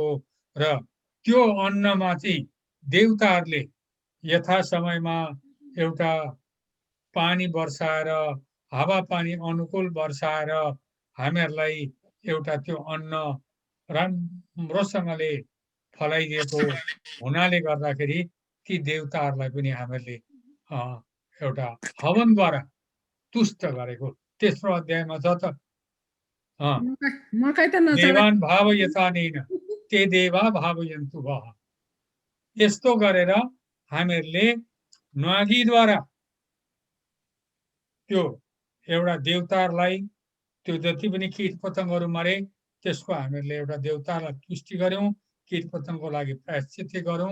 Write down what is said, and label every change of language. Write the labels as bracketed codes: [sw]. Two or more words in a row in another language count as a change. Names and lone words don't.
[ne] र त्यो अन्नमा चाहिँ देवताहरूले यथा समयमा एउटा पानी वर्षाएर, हावापानी अनुकूल वर्षाएर हामीहरूलाई एउटा त्यो अन्न राम्रोसँगले फलाइदिएको हुनाले गर्दाखेरि ती देवताहरूलाई पनि हामीहरूले एउटा हवनद्वारा तुष्ट गरेको तेस्रो अध्यायमा छ त मकै त नचढा [sa] देवान भाव यथानेन ते देवा भावयन्तु वः। [ne] यस्तो गरेर हामीहरूले न्वागीद्वारा त्यो एउटा देवताहरूलाई त्यो जति पनि कीट पतङ्गहरू मरे त्यसको हामीहरूले एउटा देवतालाई तुष्टि गर्यौं, कीट पतङ्गको लागि प्रायश्चित गर्यौं।